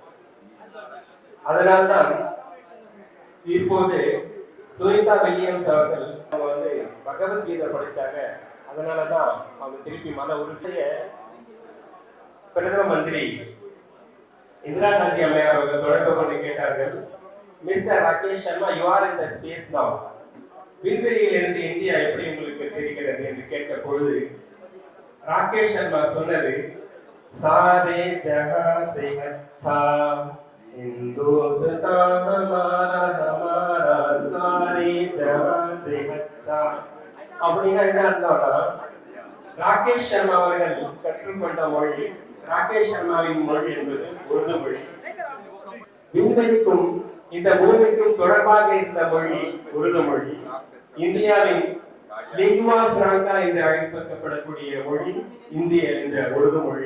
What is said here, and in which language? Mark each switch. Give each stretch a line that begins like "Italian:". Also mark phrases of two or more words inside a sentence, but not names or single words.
Tamil: அதனால்தான் இப்போது சுனிதா வில்லியம்ஸ் அவர்கள் பகவத்கீதை படிச்சாங்க. அதனாலதான் அவங்க திருப்பி மன உறுதிய பிரதம மந்திரி இந்திரா காந்தி அம்மையார் அவர்கள் தொடர்பு கொண்டு கேட்டார்கள், மிஸ்டர் ராகேஷ் சர்மா,
English: you are in the space now.
Tamil: விண்வெளியில் இருந்து இந்தியா எப்படி உங்களுக்கு தெரிகிறது என்று கேட்ட பொழுது ராகேஷ் சர்மா சொன்னது,
Urdu: سارے جہاں سے اچھا ہندوستان ہمارا ہمارا سارے جہاں سے اچھا.
Tamil: அப்படின்னா என்ன அர்த்தம்னா, ராகேஷ் சர்மா அவர்கள் கற்றுக்கொண்ட மொழி, ராகேஷ் சர்மாவின் மொழி என்பது உருது மொழி. விண்வெளிக்கும் இந்த பூமிக்கும் தொடர்பாக இருந்த மொழி உருது மொழி. இந்தியாவின்
English: lingua franca
Tamil: என்று அழைக்கப்படக்கூடிய மொழி இந்திய இந்த உருது மொழி.